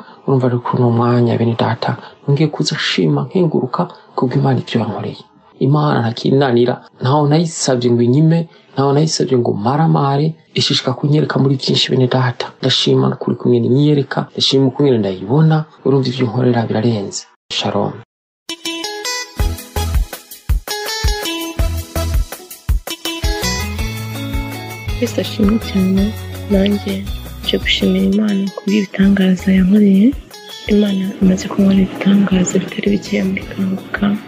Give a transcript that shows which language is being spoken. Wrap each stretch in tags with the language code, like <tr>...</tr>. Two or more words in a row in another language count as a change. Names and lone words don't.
<rn>Urumva ariko no mwanya bene data ngiye kuza shima nkenguruka kubwo Imana ivyo yankoreye. Imana ntakinanira, ntaho nayisavye ngo inyime, ntaho nayisavye ngo maramare, ishishika kunyereka muri byinshi bene data. Ndashima kuri kumwe ninyereka, ndashima kumwe ndayibona. Urumva ivyo nkorera birarenze. Shalom.</rn> <rw>Kristo ashimwe cyane. Nanjye nje gushimira Imana kubw'ibitangaza yankoreye. Imana imaze kunkorera ibitangaza bitari bike muri Kanguka.</rw>